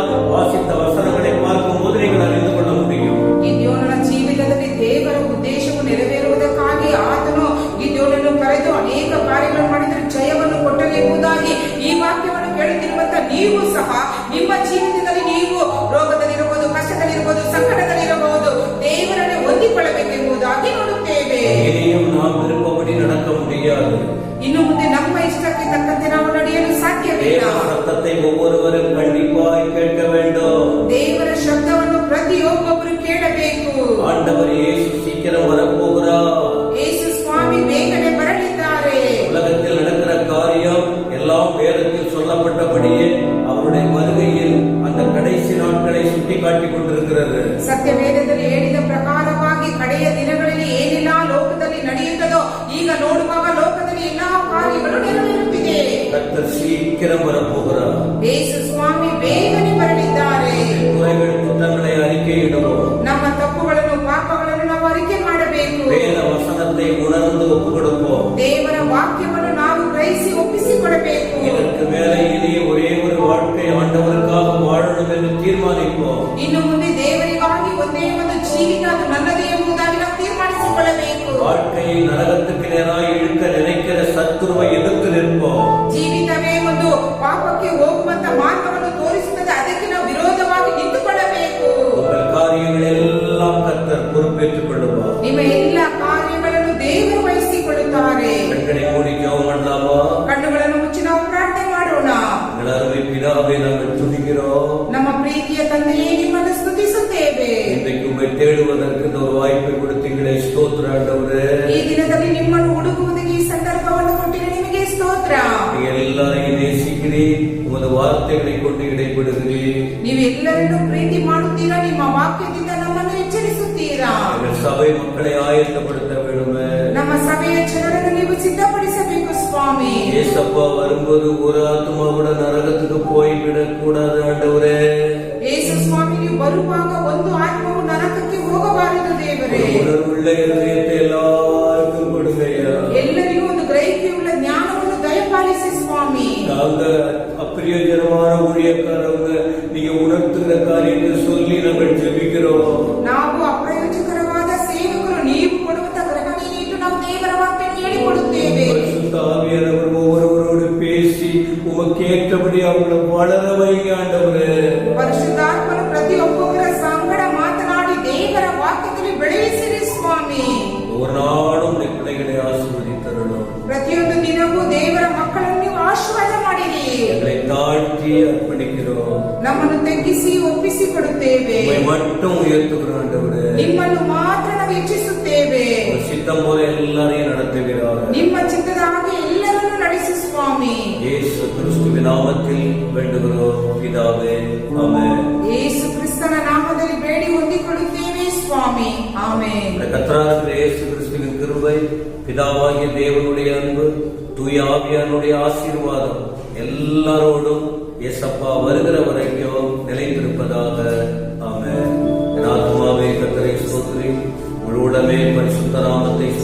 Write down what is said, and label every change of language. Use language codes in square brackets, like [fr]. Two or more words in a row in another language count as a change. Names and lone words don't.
[ta] வாசித்த வசனங்களை பார்க்கும் போது நீங்கள் அறிந்து கொள்ள முடியும். [kn] ಗಿದ್ಯೋನನ ಜೀವಿತದಲ್ಲಿ ದೇವರ ಉದ್ದೇಶವು ನೆರವೇರುವುದಕ್ಕಾಗಿ ಆತನು ಗಿದ್ಯೋನನ್ನು ಕರೆದು ಅನೇಕ ಕಾರ್ಯಗಳನ್ನು ಮಾಡಿದರೆ ಜಯವನ್ನು ಕೊಟ್ಟನೆಂಬುದಾಗಿ ಈ ವಾಕ್ಯವನ್ನು ಕೇಳುತ್ತಿರುವಂತ ನೀವು ಸಹ ನಿಮ್ಮ ಜೀವಿತದಲ್ಲಿ ನೀವು ರೋಗದಲ್ಲಿರಬಹುದು, ಕಷ್ಟದಲ್ಲಿರಬಹುದು, ಸಂಕಟದಲ್ಲಿರಬಹುದು, ದೇವರನ್ನೇ ಹೊಂದಿಕೊಳ್ಳಬೇಕೆಂಬುದಾಗಿ ನೋಡುತ್ತೇವೆ. [ta] இனியும் நாம் விருப்பப்படி நடக்க முடியாது. [kn] ಇನ್ನು ಮುಂದೆ ನಮ್ಮ ಇಷ್ಟಕ್ಕೆ ತಕ್ಕಂತೆ ನಾವು ನಡೆಯಲು ಸಾಧ್ಯವಿಲ್ಲ. [ta] சத்தத்தை ஒவ்வொருவரும் கண்டிப்பாய் கேட்க வேண்டும். [kn] ದೇವರ ಶಬ್ದವನ್ನು ಪ್ರತಿಯೊಬ್ಬೊಬ್ಬರು ಕೇಳಬೇಕು. [ta] ஆண்டவர் இயேசு சீக்கிரம் வரப்போகிறார். [kn] ಯೇಸು ಸ್ವಾಮಿ ಬೇಗನೆ ಬರಲಿದ್ದಾರೆ. [ta] உலகத்தில் நடக்கிற காரியம் எல்லாம் வேதத்தில் சொல்லப்பட்டபடியே அவருடைய வருகையில் அந்த கடைசி நாட்களை சுட்டி காட்டிக் கொண்டிருக்கிறது. [kn] ಸತ್ಯವೇದದಲ್ಲಿ ಹೇಳಿದ ಪ್ರಕಾರವಾಗಿ ಕಡೆಯ ದಿನಗಳಲ್ಲಿ ಏನೆಲ್ಲ ಲೋಕದಲ್ಲಿ ನಡೆಯುತ್ತದೋ ಈಗ ನೋಡುವಾಗ ಲೋಕದಲ್ಲಿ ಎಲ್ಲಾ ಕಾರ್ಯಗಳು ನೆರವೇರುತ್ತಿದೆ. [ta] கர்த்தர் சீக்கிரம் வரப்போகிறார். [kn] ಯೇಸು ಸ್ವಾಮಿ ಬೇಗನೆ ಬರಲಿದ್ದಾರೆ. [ta] குறைகள் குற்றங்களை அறிக்கையிடுவோம். [kn] ನಮ್ಮ ತಪ್ಪುಗಳನ್ನು ಪಾಪಗಳನ್ನು ನಾವು ಅರಿಕೆ ಮಾಡಬೇಕು. [ta] வேத வசனத்தை உணர்ந்து ஒப்பு கொடுப்போம். [kn] ದೇವರ ವಾಕ್ಯವನ್ನು ನಾವು ಗ್ರಹಿಸಿ ಒಪ್ಪಿಸಿಕೊಡಬೇಕು. [ta] இதற்கு மேலே இனி ஒரே ஒரு வாழ்க்கை ஆண்டவருக்காக வாழணும் என்று தீர்மானிப்போம். [kn] ಇನ್ನು ಮುಂದೆ ದೇವರಿಗಾಗಿ ಒಂದೇ ಒಂದು ಜೀವಿತ ಅದು ನನ್ನದೇ ಎಂಬುದಾಗಿ ನಾವು ತೀರ್ಮಾನಿಸಿಕೊಳ್ಳಬೇಕು. [ta] வாழ்க்கையை நரகத்துக்கு நேராக இழுக்க நினைக்கிற சத்துருவை எதிர்த்து நிற்போம். [kn] ಜೀವಿತವೇ ಒಂದು ಪಾಪಕ್ಕೆ ಹೋಗುವಂತ ಮಾರ್ಗವನ್ನು ತೋರಿಸುತ್ತದೆ, ಅದಕ್ಕೆ ನಾವು ವಿರೋಧವಾಗಿ ನಿಂತುಕೊಳ್ಳಬೇಕು. [ta] உங்கள் காரியங்கள் எல்லாம் கர்த்தர் பொறுப்பேற்றுக் கொள்ளுவார். [kn] ನಿಮ್ಮ ಎಲ್ಲ ಕಾರ್ಯಗಳನ್ನು ದೇವರು ವಹಿಸಿಕೊಳ್ಳುತ್ತಾರೆ. [ta] கண்களை மூடி ஜெபம் பண்ணலாமா? [kn] ಕಣ್ಣುಗಳನ್ನು ಮುಚ್ಚಿ ನಾವು ಪ್ರಾರ್ಥನೆ ಮಾಡೋಣ. [ta] எங்கள் அருமை பிதாவே, நாங்கள் துதிக்கிறோம். [kn] ನಮ್ಮ ಪ್ರೀತಿಯ ತಂದೆಯೇ, ನಿಮ್ಮನ್ನು ಸ್ತುತಿಸುತ್ತೇವೆ. [ta] இன்றைக்கு உம்மை தேடுவதற்கு இந்த ஒரு வாய்ப்பை கொடுத்தீங்களே, ஸ்தோத்திர ஆண்டவரே. [kn] ಈ ದಿನದಲ್ಲಿ ನಿಮ್ಮನ್ನು ಹುಡುಕುವುದಕ್ಕೆ ಈ ಸಂದರ್ಭವನ್ನು ಕೊಟ್ಟಿದೆ, ನಿಮಗೆ ಸ್ತೋತ್ರ. [ta] நீங்கள் எல்லாரையும் நேசிக்கிறீர், உமது வார்த்தைகளை கொண்டு இடைப்படுகிறீர். [kn] ನೀವು ಎಲ್ಲರನ್ನು ಪ್ರೀತಿ ಮಾಡುತ್ತೀರಾ, ನಿಮ್ಮ ವಾಕ್ಯದಿಂದ ನಮ್ಮನ್ನು ಎಚ್ಚರಿಸುತ್ತೀರಾ. [ta] எங்கள் சபை மக்களை ஆயத்தப்படுத்த வேண்டுமே. [kn] ನಮ್ಮ ಸಭೆಯ ಜನರನ್ನು ನೀವು ಸಿದ್ಧಪಡಿಸಬೇಕು ಸ್ವಾಮಿ. [ta] ஏசப்பா வரும்போது ஒரு ஆத்மா கூட நரகத்துக்கு போய்விடக் கூடாது ஆண்டவரே. [kn] ಯೇಸು ಸ್ವಾಮಿ ನೀವು ಬರುವಾಗ ಒಂದು ಆತ್ಮವು ನರಕಕ್ಕೆ ಹೋಗಬಾರದು ದೇವರೇ. [ta] உணர்வுள்ள இதயத்தை எல்லாருக்கும் கொடுங்கய்யா. [kn] ಎಲ್ಲರಿಗೂ ಒಂದು ಗ್ರಹಿಕೆಯುಳ್ಳ ಜ್ಞಾನವನ್ನು ದಯಪಾಲಿಸಿ ಸ್ವಾಮಿ. [ta] நாங்க அப்பிரியஜனமான ஊழியக்காரவங்க, நீங்க உணர்த்துகிற காரியத்தை சொல்லி நாங்கள் ஜெபிக்கிறோம். [kn] ನಾವು ಅಪ್ರಯೋಜಕರವಾದ ಸೇವಕರು, ನೀವು ಕೊಡುವಂತ ಗ್ರಹಣೆಯನ್ನು ಇಟ್ಟು ನಾವು ದೇವರ ವಾಕ್ಯವನ್ನು ಹೇಳಿಕೊಡುತ್ತೇವೆ. [ta] பரிசுத்த ஆவியானவர் ஒவ்வொருவரோடு பேசி உமக்கு ஏற்றபடி அவங்களை வளர வைங்க ஆண்டவரே. [kn] ಪರಿಶುದ್ಧಾತ್ಮನು ಪ್ರತಿಯೊಬ್ಬೊಬ್ಬರ ಸಂಗಡ ಮಾತನಾಡಿ ದೇವರ ವಾಕ್ಯದಲ್ಲಿ ಬೆಳೆಸಿರಿ ಸ್ವಾಮಿ. [ta] ஒரு நாளும் இந்த பிள்ளைகளை ஆசீர்வதித்தரணும். [kn] ಪ್ರತಿಯೊಂದು ದಿನವೂ ದೇವರ ಮಕ್ಕಳನ್ನು ನೀವು ಆಶೀರ್ವಾದ ಮಾಡಿರಿ. [ta] எங்களை தாழ்த்தி அர்ப்பணிக்கிறோம். [kn] ನಮ್ಮನ್ನು ತಗ್ಗಿಸಿ ಒಪ್ಪಿಸಿಕೊಡುತ್ತೇವೆ. [ta] உம்மை மட்டும் உயர்த்துகிறோம் ஆண்டவரே. [kn] ನಿಮ್ಮನ್ನು ಮಾತ್ರ ನಾವು ಇಚ್ಛಿಸುತ್ತೇವೆ. [ta] உங்க சித்தம் போல எல்லாரையும் நடத்துகிறார். [kn] ನಿಮ್ಮ ಚಿತ್ತದ ಹಾಗೆ ಎಲ್ಲರನ್ನು ನಡೆಸಿ ಸ್ವಾಮಿ. [ta] இயேசு கிறிஸ்துவின் நாமத்தில் வேண்டுகிறோம் பிதாவே, ஆமென். [kn] ಯೇಸು ಕ್ರಿಸ್ತನ ನಾಮದಲ್ಲಿ ಬೇಡಿ ಹೊಂದಿಕೊಳ್ಳುತ್ತೇವೆ ಸ್ವಾಮಿ, ಆಮೆನ್. [ta] கர்த்தராகிய இயேசு கிறிஸ்துவின் கிருபை, பிதாவாகிய தேவனுடைய அன்பு, தூய ஆவியானுடைய ஆசீர்வாதம் எல்லாரோடும் இயேசப்பா வருகிற வரைக்கும் நிலைத்திருப்பதாக, ஆமென். என் ஆத்மாவே கர்த்தரை ஸ்தோத்திரி, முழுவதுமே பரிசுத்த நாமத்தை ஸ்தோத்திரி.